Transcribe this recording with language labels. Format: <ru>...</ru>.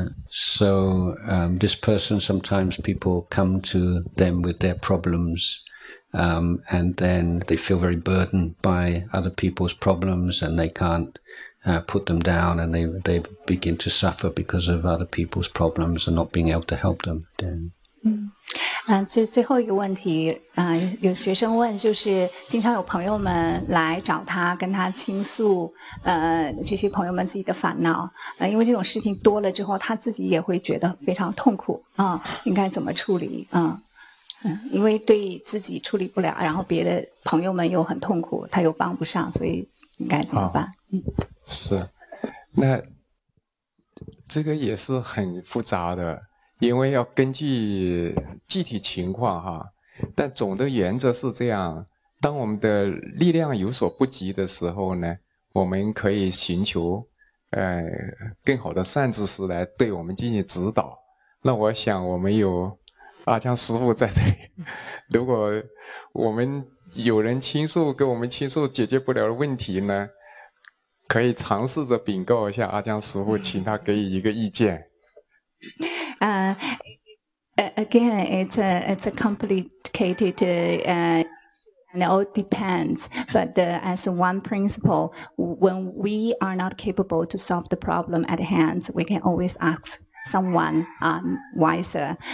<en>so this person sometimes people come to them with their problems and then they feel very burdened by other people's problems and they can'tput them down and they begin to suffer because of other people's problems and not being able to help them then.</en> <zh>最后一个问题有学生问就是经常有朋友们来找他跟他倾诉这些朋友们自己的烦恼因为这种事情多了之后他自己也会觉得非常痛苦应该怎么处理因为对自己处理不了然后别的朋友们又很痛苦他又帮不上所以应该怎么办是那这个也是很复杂的因为要根据具体情况哈但总的原则是这样当我们的力量有所不及的时候呢我们可以寻求更好的善知识来对我们进行指导那我想我们有阿江师父在这里如果我们有人倾诉给我们倾诉解决不了的问题呢可以尝试着禀告一下阿江师父，请他给予一个意见。</zh> <en>Again, it's a complicated and it all depends. But as one principle, when we are not capable to solve the problem at hand, we can always ask someone wiser.</en>